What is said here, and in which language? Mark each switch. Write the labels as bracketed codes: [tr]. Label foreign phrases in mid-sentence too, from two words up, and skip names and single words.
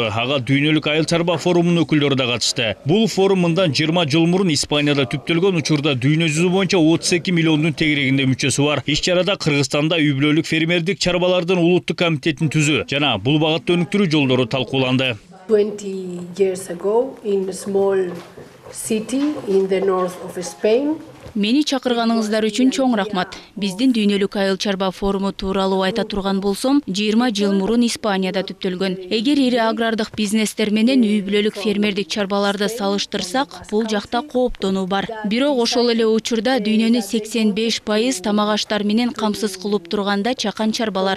[ky] Ага дүйнөлүк айыл чарба форумунун өкүлдөрү да катышты. Бул форум мындан 20 жыл мурун Испанияда түптөлгөн, учурда дүйнө жүзү боюнча 32 миллиондун тегерегинде мүчөсү бар. Иш-чарада Кыргызстанда үй-бүлөлүк фермердик чарбалардын улуттук комитетин түзүү жана бул багытта өнүктүрүү жолдору талкууланды. [en] 20 years ago in a small city in the north of Spain. [ky] Мени чакырганыңыздар үчүн чоң рахмат. Биздин дүйнөлүк айыл чарба форуму тууралуу айта турган болсом, 20 жыл мурун Испанияда түптөлгөн. Эгер ири агрардык бизнестер менен үй-бүлөлүк фермердик чарбаларды салыштырсак, бул жакта кооптонуу бар. Бирок ошол эле учурда дүйнөнү 85% тамак аштар менен камсыз кылып турганда чакан чарбалар.